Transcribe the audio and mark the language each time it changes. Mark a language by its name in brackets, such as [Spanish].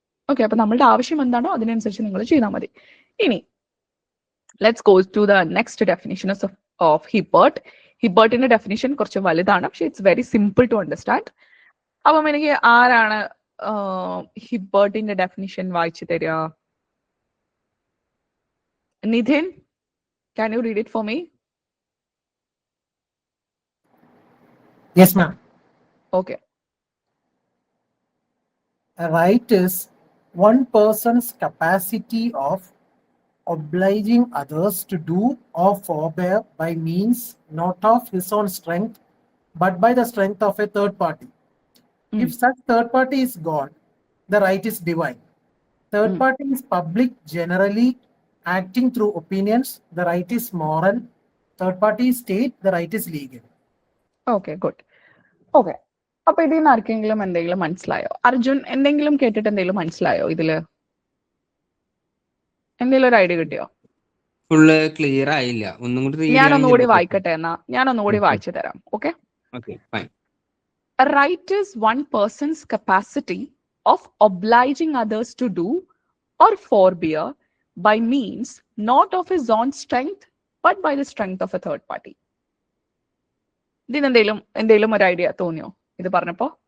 [Malayalam] Okay, അപ്പൊ നമ്മളുടെ ആവശ്യം എന്താണോ അതിനനുസരിച്ച് നിങ്ങൾ ചെയ്താൽ മതി. ഇനി [English] Let's go to the next definition of Hibbert. [Malayalam] ഹിബർട്ടിന്റെ definition കുറച്ച് വലുതാണ്, പക്ഷെ [English] It's very simple to understand. [Malayalam] അപ്പം എനിക്ക് ആരാണ് ഹിബർട്ടിന്റെ ഡെഫിനേഷൻ വായിച്ചു തരിക? [English] Nidhin, can you read it for me? Yes, ma'am. Okay. A right is one person's capacity of obliging others to do or forbear by means not of his own strength, but by the strength of a third party. If such third party is God, the right is divine. Third party is public, generally acting through opinions, the right is moral. Third party is state, the right is legal. Okay, good. Okay. [Malayalam] അപ്പൊ ഇതിൽ നിന്ന് ആർക്കെങ്കിലും എന്തെങ്കിലും മനസ്സിലായോ? അർജുൻ, എന്തെങ്കിലും കേട്ടിട്ട് എന്തെങ്കിലും മനസ്സിലായോ? ഇതില് എന്തെങ്കിലും ഒരു ഐഡിയ കിട്ടിയോ? ഫുള്ള് ക്ലിയർ ആയില്ല, ഒന്നും കൂടി ഞാനൊന്നുകൂടി വായിക്കട്ടെ എന്നാ, ഞാനൊന്നുകൂടി വായിച്ചു തരാം. Okay. Okay, fine. [English] A right is one person's capacity of obliging others to do or forbear by means not of his own strength but by the strength of a third party. [Malayalam] ഇതിന് എന്തെങ്കിലും ഒരു idea തോന്നിയോ ഇത് പറഞ്ഞപ്പോ?